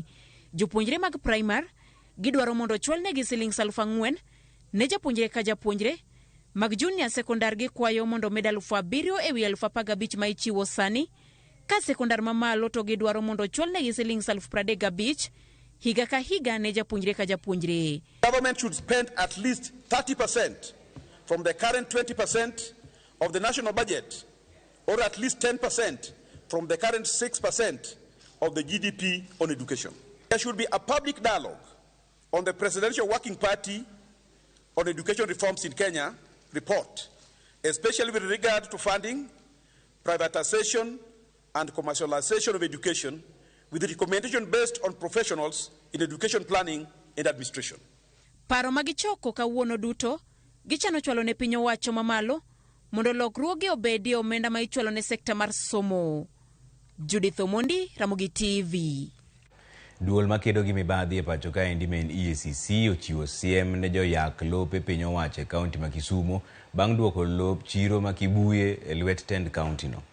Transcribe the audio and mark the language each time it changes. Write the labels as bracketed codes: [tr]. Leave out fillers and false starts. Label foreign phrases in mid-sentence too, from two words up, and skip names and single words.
[luo] Jopuonjre mag primary gidwaro mondo chwal ne gi siling 4,000 ne japuonjre ka japuonjre. Mag junior sekondar gi kwayo mondo med 7,000 ewi 15,000 ma ichiwo sani. Ka sekondar mamalo to gidwaro mondo chwal ne gi siling 35,000 higa ka higa ne japuonjre ka japuonjre. [en] Government should spend at least 30% from the current 20% of the national budget, or at least 10% from the current 6% of the GDP on education. There should be a public dialogue on the Presidential Working Party on Education Reforms in Kenya report, especially with regard to funding, privatization, and commercialization of education, with the recommendation based on professionals in education planning and administration. [luo] Paro magichoko kawuono duto gichano chwalo ne piny owacho mamalo mondo lokruoge obedie omenda ma ichwalo ne sekta mar somo. Judith Omondi, Ramogi TV. Duol makedo gi mibadhi e pacho ka endi men EACC ochiwo siem ne joyak lope piny owacho e kaunti ma Kisumu bang' duoko lop chiro ma Kibuye e lwet tend kaunti no.